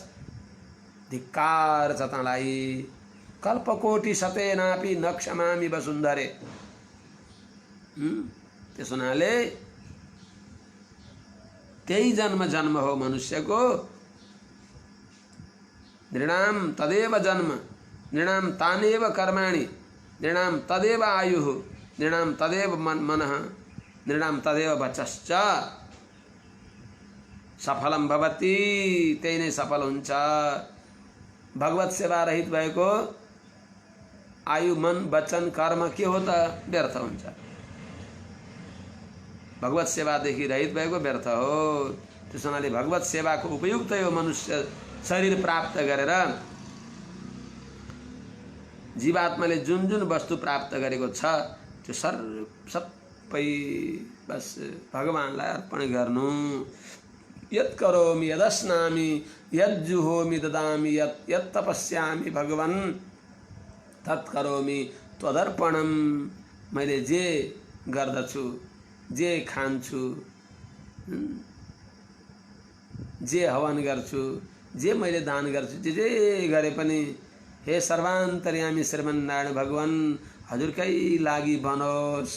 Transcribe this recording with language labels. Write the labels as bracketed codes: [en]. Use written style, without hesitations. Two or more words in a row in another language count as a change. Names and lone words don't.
[ne] धिक्कार छ तँलाई। [sa] कल्पकोटि सतेनापि न क्षमामि वसुन्धरे। [ne] त्यस हुनाले त्यही जन्म जन्म हो मनुष्यको, [sa] नृणाम तदेव जन्म, नृणाम तानेव कर्माणि, नृणाम तदेव आयुः, नृणाम तदेव मनः, नृणाम तदेव वचश्च सफलम भवति, [ne] त्यही नै सफल हुन्छ। भगवत सेवा रहित भएको आयु, मन, वचन, कर्म के हो त? व्यर्थ हुन्छ। भगवत सेवादेखि रहित भएको व्यर्थ हो। त्यसो हुनाले भगवत सेवाको उपयुक्त यो मनुष्य शरीर प्राप्त गरेर जीवात्माले जुन जुन वस्तु प्राप्त गरेको छ त्यो सबै बस भगवानलाई अर्पण गर्नु। [sa] यत् करोमि यदस्नामि यज्जुहोमि ददामि यत् तपस्यामि भगवन् तत् करोमि त्वदर्पणम्। [ne] मैले जे गर्दछु, जे खान्छु, जे हवन गर्छु, जे मैले दान गर्छु, जे गरे पनि हे सर्वान्तर्यामी श्रीमन्नारायण भगवान हजुरकै लागि बनोस्।